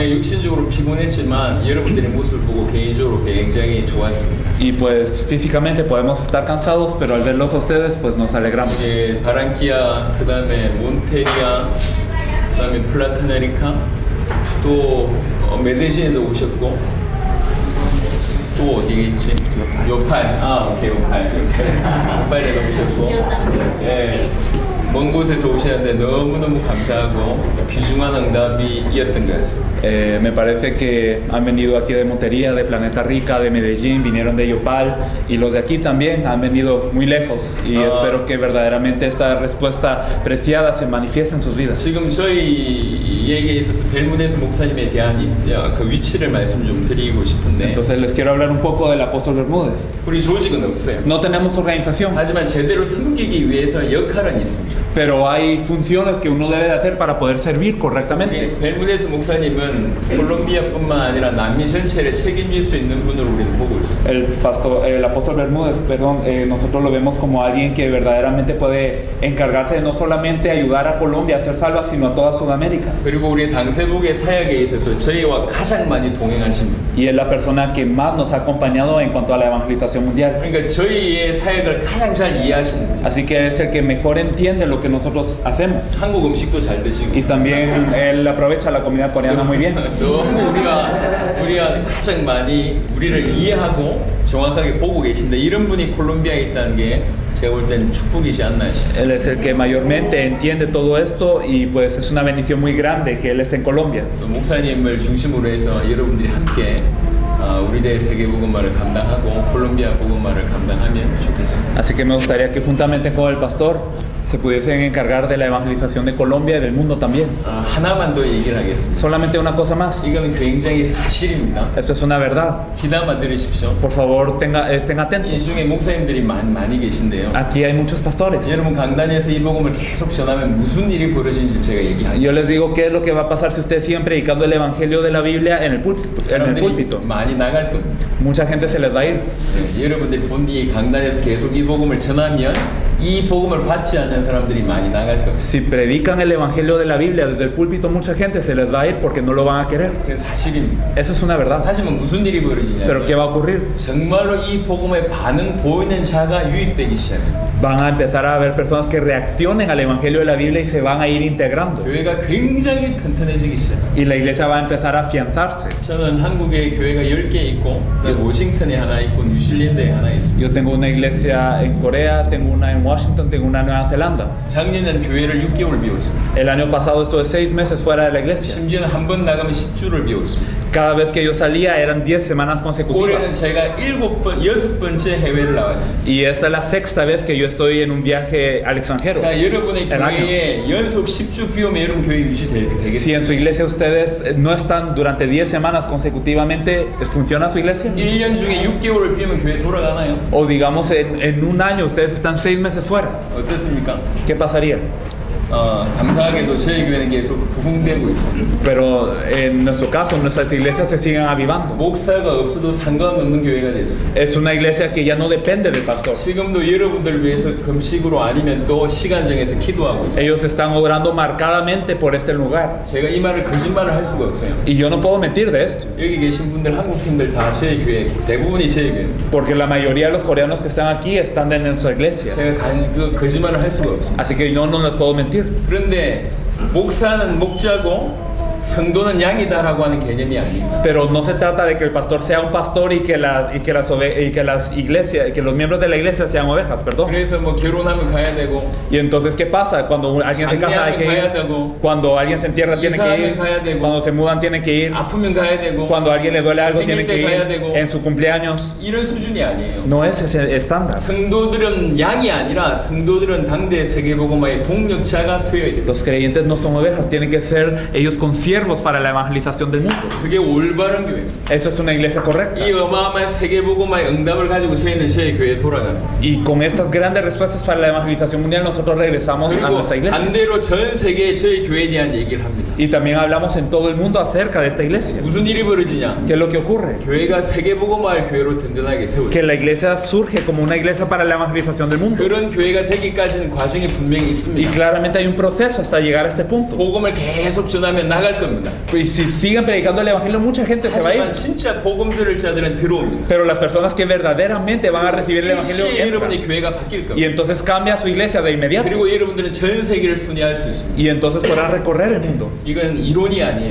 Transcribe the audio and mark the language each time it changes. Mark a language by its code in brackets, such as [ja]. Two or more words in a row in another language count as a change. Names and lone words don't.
[ko] 육신적으로 피곤했지만 여러분들의 모습을 보고 개인적으로 굉장히 좋았습니다. [es] Y pues físicamente podemos estar cansados, pero al verlos a ustedes pues nos alegramos. [ko] 바란키아, 그 다음에 몬테리아, 그 다음에 플라타네리카, 또 메데신에도 오셨고, 또 어디에 있지? 요팔. 오케이, 요팔에도 오셨고, 먼 곳에서 오시는데 너무너무 감사하고 귀중한 응답이 이었던 것 같습니다. [es] Me parece que han venido aquí de Montería, de Planeta Rica, de Medellín, vinieron de Yopal y los de aquí también han venido muy lejos y espero que verdaderamente esta respuesta preciada se manifieste en sus vidas. [ko] 지금 저희에게 있어서 벨무데스 목사님에 대한 그 위치를 말씀 좀 드리고 싶은데 [es] Entonces les quiero hablar un poco del apóstol Bermúdez. [ko] 우리 조직은 없어요. [es] No tenemos organización, [ko] 하지만 제대로 섬기기 위해서 역할은 있습니다. [es] pero hay funciones que uno debe de hacer para poder servir correctamente. [ko] 벨무데스 목사님은 콜롬비아뿐만 아니라 남미 전체를 책임질 수 있는 분으로 우리는 보고 있습니다. [es] El apóstol Bermúdez, perdón, nosotros lo vemos como alguien que verdaderamente puede encargarse de no solamente ayudar a Colombia a ser salva, sino a toda Sudamérica. [ko] 그리고 우리 당세복의 사역에 있어서 저희와 가장 많이 동행하신 분. [es] Y es la persona que más nos ha acompañado en cuanto a la evangelización mundial. [ko] 그러니까 저희의 사역을 가장 잘 이해하시는 분. [es] Así que es el que mejor entiende lo que nosotros hacemos. [ko] 한국 음식도 잘 드시고. [es] Y también él aprovecha la comida coreana muy bien. [ko] 너무 우리가 가장 많이 우리를 이해하고 정확하게 보고 계신데 이런 분이 콜롬비아에 있다는 게 제가 볼 때는 축복이지 않나 싶습니다. [es] Él es el que mayormente entiende todo esto y pues es una bendición muy grande que él esté en Colombia. [ko] 목사님을 중심으로 해서 여러분들이 함께 우리 대의 세계 복음화를 감당하고 콜롬비아 복음화를 감당하면 좋겠습니다. [es] Así que me gustaría que juntamente con el pastor se pudiesen encargar de la evangelización de Colombia y del mundo también. [ko] 하나만 더 얘기를 하겠습니다. [es] Solamente una cosa más. [ko] 이거는 굉장히 사실입니다. [es] Esto es una verdad. [ko] 귀담아 들으십시오. [es] Por favor, estén [ko] 이 [es] atentos. [ko] 중에 목사님들이 많이 계신데요. [es] Aquí hay muchos pastores. [ko] 여러분 강단에서 이 복음을 계속 전하면 무슨 일이 벌어지는지 제가 [es] Yo [ko] 얘기하겠습니다. [es] les digo qué es lo que va a pasar si ustedes siguen predicando el evangelio de la Biblia en el púlpito. [ko] 사람들이 많이 나갈 겁니다. [es] Mucha gente se les va a ir. [ko] 여러분들이 본디 강단에서 계속 이 복음을 전하면 이 복음을 받지 않는 사람들이 많이 나갈 겁니다. [es] Si predican el evangelio de la Biblia desde el púlpito, mucha gente se les va a ir porque no lo van a querer. [ko] 그게 사실입니다. [es] Eso es una verdad. [ko] 하지만 무슨 일이 [es] Pero ¿qué va a [ko] 벌어지냐면 [es] ocurrir? [ko] 정말로 이 복음의 반응 보이는 자가 유입되기 시작해요. [es] Van a empezar a haber personas que reaccionen al evangelio de la Biblia y se van a ir integrando. [ko] 교회가 굉장히 튼튼해지기 시작해요. [es] Y la iglesia va a empezar a afianzarse. [ko] 저는 한국에 교회가 10개 있고 워싱턴에 하나 있고 뉴질랜드에 하나 있습니다. [es] Yo tengo una iglesia en Corea, tengo una en Washington, tengo una en Nueva Zelanda. [ko] 작년에는 교회를 6개월 비웠습니다. [es] El año pasado estuve 6 meses fuera de la iglesia. [ko] 심지어는 한 번 나가면 10주를 비웠습니다. [es] Cada vez que yo salía eran 10 semanas [ko] 올해는 [es] consecutivas. [ko] 제가 6번째 해외를 나왔습니다. [es] Y esta es la sexta vez que yo estoy en un viaje al extranjero. [ko] 자, 여러분의 [es] El año. [ko] 교회에 연속 10주 비우면 여러분 교회 [es] Si [ko] 유지되겠습니다. [es] en su iglesia ustedes no están durante 10 semanas consecutivamente, ¿funciona su iglesia? [ko] 1년 중에 6개월을 비우면 교회 돌아가나요? [es] O digamos en un año ustedes están 6 meses fuera. [ko] 어떻습니까? [es] ¿Qué pasaría? [ko] 감사하게도 저희 교회는 계속 부흥되고 있습니다. [es] Pero en nuestro caso, nuestras iglesias se siguen avivando. [ko] 목사가 없어도 상관없는 교회가 됐습니다. [es] Es una iglesia que ya no depende del pastor. [ko] 지금도 여러분들 위해서 금식으로 아니면 또 시간 정해서 기도하고 있어요. [es] Ellos están obrando marcadamente por este lugar. [ko] 제가 이 말을 거짓말을 할 수가 없어요. [es] Y yo no puedo mentir de esto. [ko] 여기 계신 분들 한국 팀들 다 저희 교회 대부분이 저희 교회입니다. [es] Porque la mayoría de los coreanos que están aquí están en nuestra iglesia. [ko] 제가 그 거짓말을 할 수가 없습니다. [es] Así que yo no les puedo mentir. [ko] 그런데 목사는 목자고 성도는 양이다라고 하는 개념이 아닙니다. [es] Pero no se trata de que el pastor sea un pastor y que las iglesias, que los miembros de la iglesia sean ovejas, perdón. [ko] 그래서 뭐 결혼하면 가야 되고 [es] Y entonces, ¿qué pasa? Cuando alguien se casa hay que ir. Cuando alguien se entierra tiene que ir. Cuando se mudan tiene que ir. [ko] 아프면 가야 되고 [es] Cuando a alguien le duele algo tiene que [ko] 가야 [es] ir. [ko] 되고 [es] En su cumpleaños. [ko] 이런 수준이 아니에요. [es] No es ese estándar. [ko] 성도들은 양이 아니라 성도들은 당대 세계복음화의 동력자가 되어야 됩니다. [es] Los creyentes no son ovejas, tienen que ser ellos conscientes siervos para la evangelización del mundo. [ko] 그게 올바른 교회입니다. [es] Eso es una iglesia correcta. [ko] 이 어마어마한 세계복음화의 응답을 가지고 저희는 저희 교회에 돌아갑니다. [es] Y con estas grandes respuestas para la evangelización mundial nosotros regresamos a [ko] 그리고 [es] nuestra iglesia. [ko] 반대로 전 세계에 저희 교회에 대한 얘기를 합니다. [es] Y también hablamos en todo el mundo acerca de esta iglesia. [ko] 무슨 일이 벌어지냐? [es] ¿Qué es lo que ocurre? [ko] 교회가 세계복음화의 교회로 든든하게 세워요. [es] Que la iglesia surge como una iglesia para la evangelización del mundo. [ko] 그런 교회가 되기까지는 과정이 분명히 [es] Y [ko] 있습니다. [es] claramente hay un proceso hasta llegar a este punto. [ko] 복음을 계속 전하면 나갈 겁니다. [es] Y si siguen predicando el evangelio, mucha gente se va a ir. [ko] 하지만 진짜 복음 들을 자들은 들어옵니다. [es] Pero las personas que verdaderamente van a recibir el evangelio [ko] 일시에 [es] entran. [ko] 여러분의 교회가 바뀔 [es] Y [ko] 겁니다. [es] entonces cambia su iglesia de inmediato. [ko] 그리고 여러분들은 전 세계를 순회할 수 있습니다. [es] Y entonces podrán recorrer el mundo. [ko] 이건 이론이 아니에요.